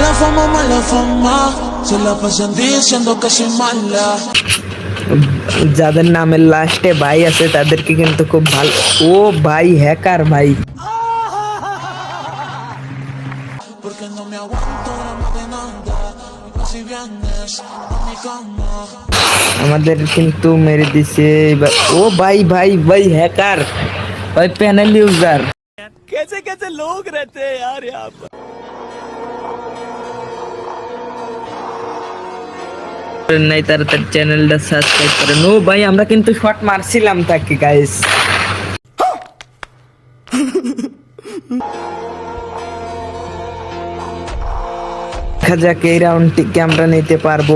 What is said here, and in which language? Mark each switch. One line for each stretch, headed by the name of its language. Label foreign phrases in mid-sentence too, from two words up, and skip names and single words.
Spanish: fama, mala fama, se la pasan diciendo que soy mala.
Bangla: যাদের নামের লাস্টে ভাই আছে তাদেরকে কিন্তু খুব ভালো। ও ভাই হ্যাকার ভাই,
Spanish: Porque no me aguanto la más de nada. Y si vienes a mi cama.
Bangla: আমাদের কিন্তু মেরে দিছে এবার। ও ভাই ভাই ভাই হ্যাকার ভাই,
English: panel user.
Hindi: कैसे कैसे लोग रहते हैं यार यहाँ पर।
Bangla: নাই তার চ্যানেলটা সাবস্ক্রাইব করেন। ও ভাই আমরা কিন্তু শট মারছিলাম তাকে গাইস। দেখা যাক এই রাউন্ডটিকে আমরা নিতে পারবো।